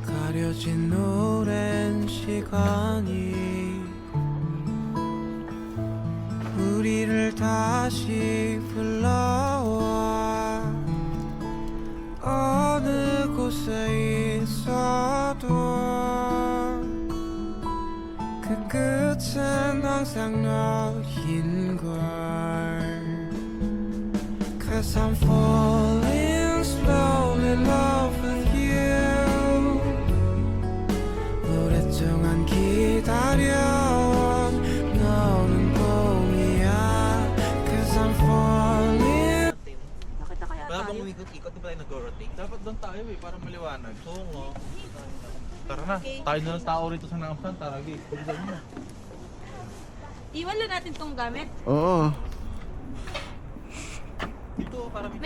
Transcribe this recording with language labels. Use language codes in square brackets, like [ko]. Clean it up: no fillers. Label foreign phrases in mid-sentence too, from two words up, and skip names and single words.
[ko] 가려진 오랜 시간이 우리를 다시 불러와 어느 곳에 있어도 그 끝은 항상 너인걸 [en] Cause I'm falling slowly in love with you [ko] 오랫동안 기다려온 너는 봄이야 [en] Cause I'm falling [tl] Bakit na kaya Wala bang tayo? umikot-ikot, di ba tayo nag-rotate? Dapat doon tayo eh, para maliwanag. Oo nga. Tara na, tayo na lang tao rito sa Namsan, tara gay. Iwan lang natin tong gamit. Oo. Dito, para may...